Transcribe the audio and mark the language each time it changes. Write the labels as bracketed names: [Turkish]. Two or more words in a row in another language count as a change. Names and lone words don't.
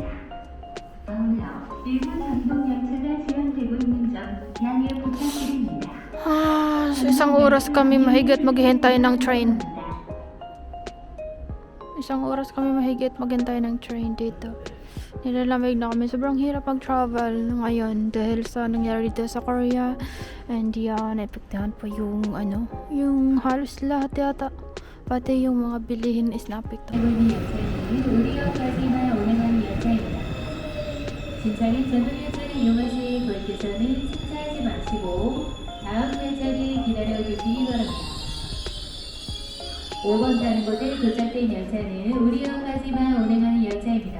[Korean] 아울러 일본 전동 열차가 지연되고 있는 점 양해 부탁드립니다. [Filipino] So isang oras kami mahigit maghihintay ng train. Isang oras kami mahigit maghintay ng train dito. Nilalamig na kami. Sobrang hirap mag-travel ngayon dahil sa nangyari dito sa Korea. And yan, naepektahan po yung yung halos lahat yata. Pati yung mga bilihin is naapektahan. [Korean] 이번 열차는 우리역까지만 운행하는 열차입니다. 진차는 전동 열차를 이용하실 고객께서는 승차하지 마시고 다음 열차를 기다려주시기 바랍니다. 5번 타는 곳에 도착된 열차는 우리역까지만 운행하는 열차입니다.